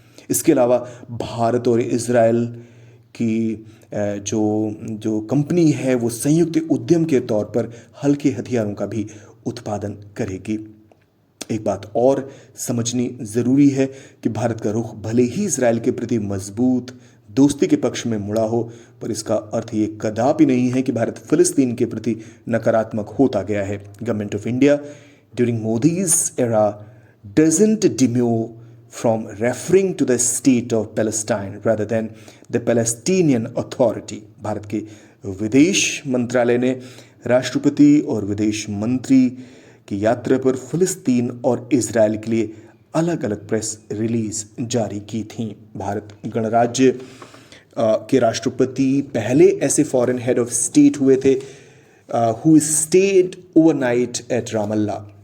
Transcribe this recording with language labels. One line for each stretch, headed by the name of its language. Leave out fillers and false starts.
Hindi: इसके अलावा भारत और इजराइल की जो कंपनी है वो संयुक्त उद्यम के तौर पर हल्के हथियारों का भी उत्पादन करेगी। एक बात और समझनी ज़रूरी है कि भारत का रुख भले ही इजराइल के प्रति मजबूत दोस्ती के पक्ष में मुड़ा हो, पर इसका अर्थ ये कदापि नहीं है कि भारत फिलिस्तीन के प्रति नकारात्मक होता गया है।
English: Government of India during Modi's era doesn't demur from referring to the state of Palestine rather than the Palestinian Authority।
Hindi: Bharat के विदेश मंत्रालय ने राष्ट्रपति और विदेश मंत्री की यात्रा पर फिलिस्तीन और इजराइल के लिए अलग अलग प्रेस रिलीज जारी की थी। भारत गणराज्य के राष्ट्रपति पहले ऐसे फॉरेन हेड ऑफ स्टेट हुए थे
English: Who stayed overnight at Ramallah.